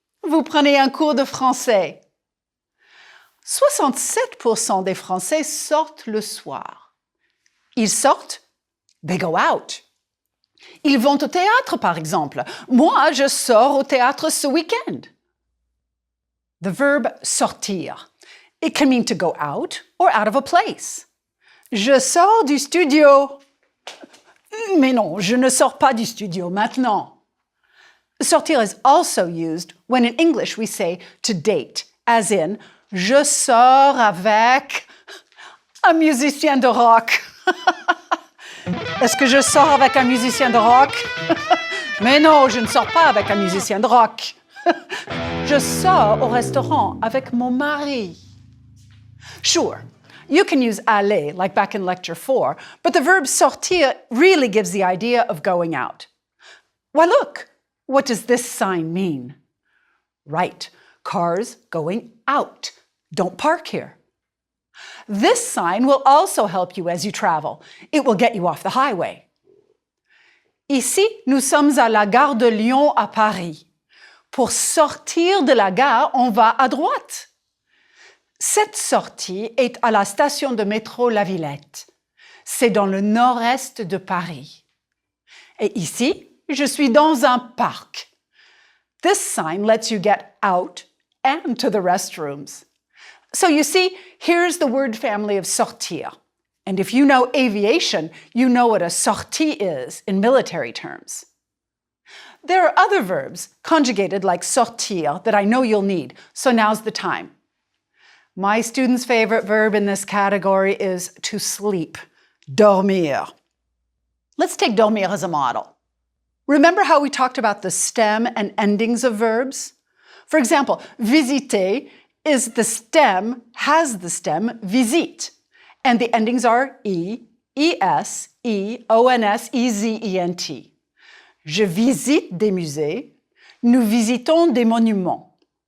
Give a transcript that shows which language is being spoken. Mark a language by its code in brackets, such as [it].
[fr] Vous prenez un cours de français. 67% des Français sortent le soir. Ils sortent, [en] they go out. [fr] Ils vont au théâtre, par exemple. Moi, je sors au théâtre ce week-end. [en] The verb sortir. It can mean to go out or out of a place. [fr] Je sors du studio. Mais non, je ne sors pas du studio maintenant. [en] Sortir is also used when in English we say to date, as in, [fr] je sors avec un musicien de rock. Est-ce que je sors avec un musicien de rock? Mais non, je ne sors pas avec un musicien de rock. Je sors au restaurant avec mon mari. [en] Sure, you can use aller like back in lecture 4, but the verb sortir really gives the idea of going out. Why look, what does this sign mean? Right, cars going out. Don't park here. This sign will also help you as you travel. It will get you off the highway. [fr] Ici, nous sommes à la gare de Lyon à Paris. Pour sortir de la gare, on va à droite. Cette sortie est à la station de métro La Villette. C'est dans le nord-est de Paris. Et ici, je suis dans un parc. [en] This sign lets you get out and to the restrooms. So you see, here's the word family of sortir. And if you know aviation, you know what a sortie is in military terms. There are other verbs conjugated like sortir that I know you'll need, so now's the time. My students' favorite verb in this category is to sleep, dormir. Let's take dormir as a model. Remember how we talked about the stem and endings of verbs? For example, visiter is the stem, has the stem visite, and the endings are e, es, ons, ezent. [fr] Je visite des musées. Nous visitons des monuments.